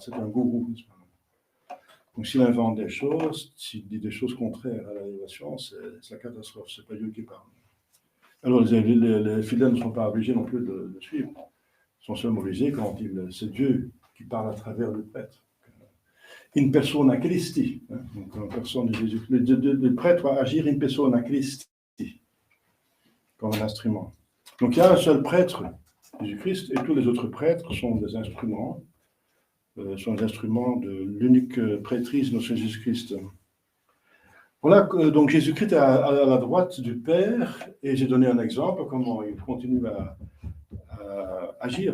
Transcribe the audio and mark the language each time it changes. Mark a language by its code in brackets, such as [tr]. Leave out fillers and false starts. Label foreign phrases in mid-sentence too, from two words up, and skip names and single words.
[fr] C'est un gourou. Donc, s'il invente des choses, s'il dit des choses contraires à la révélation, c'est la catastrophe. Ce n'est pas Dieu qui parle. Alors, les fidèles ne sont pas obligés non plus de suivre. Ils sont seulement obligés quand c'est Dieu qui parle à travers le prêtre. [la] In persona Christi. [fr] Hein, donc, en personne de Jésus. Le prêtre va agir [la] in persona Christi, [fr] comme un instrument. Donc, il y a un seul prêtre, Jésus-Christ, et tous les autres prêtres sont des instruments. Sont les instruments de l'unique prêtrise de notre Jésus-Christ. Voilà, donc Jésus-Christ est à la droite du Père, et j'ai donné un exemple comment il continue à agir.